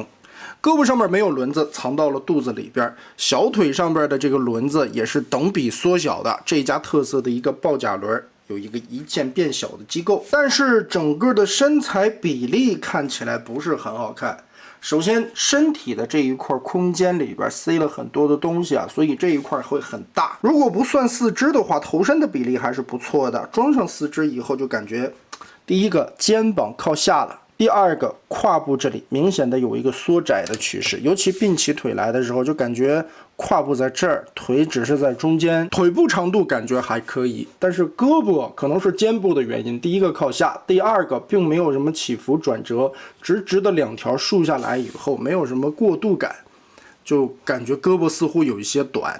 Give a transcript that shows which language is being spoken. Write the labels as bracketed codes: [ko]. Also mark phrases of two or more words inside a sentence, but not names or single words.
[zh] 胳膊上面沒有輪子，藏到了肚子裡邊。小腿上邊的這個輪子也是等比縮小的，這家特色的一個爆甲輪，有一個一鍵變小的機構。但是整個的身材比例看起來不是很好看。首先，身體的這一塊空間裡邊塞了很多的東西啊，所以這一塊會很大。如果不算四肢的話，頭身的比例還是不錯的。裝上四肢以後，就感覺第一個肩膀靠下了。第二個胯部這裡明顯的有一個縮窄的趨勢，尤其並起腿來的時候，就感覺胯部在這兒，腿只是在中間，腿部長度感覺還可以，但是胳膊可能是肩部的原因，第一個靠下，第二個並沒有什麼起伏轉折，直直的兩條豎下來以後，沒有什麼過渡感，就感覺胳膊似乎有一些短。